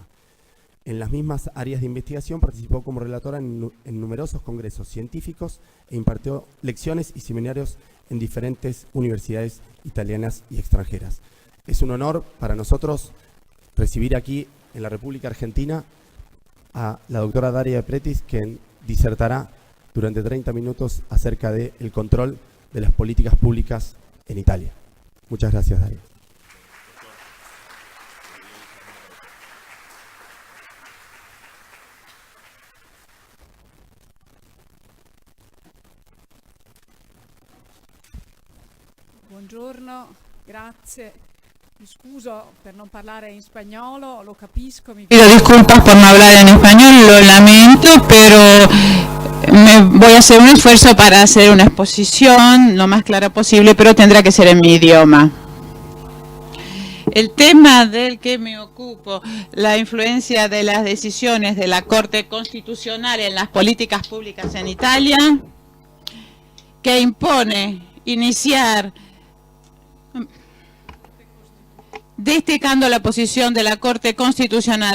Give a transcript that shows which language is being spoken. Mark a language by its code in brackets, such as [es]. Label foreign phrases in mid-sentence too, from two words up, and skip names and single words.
[es] En las mismas áreas de investigación participó como relatora en numerosos congresos científicos e impartió lecciones y seminarios en diferentes universidades italianas y extranjeras. Es un honor para nosotros recibir aquí en la República Argentina a la doctora Daria Pretis, quien disertará durante 30 minutos acerca del control de las políticas públicas en Italia. Muchas gracias, Daria. [it] Buongiorno, grazie. Mi scuso per non parlare in spagnolo, lo capisco. [es] Pido disculpas por no hablar en español, lo lamento, pero voy a hacer un esfuerzo para hacer una exposición lo más clara posible, pero tendrá que ser en mi idioma. El tema del que me ocupo, la influencia de las decisiones de la Corte Constitucional en las políticas públicas en Italia, que impone iniciar destacando la posición de la Corte Constitucional.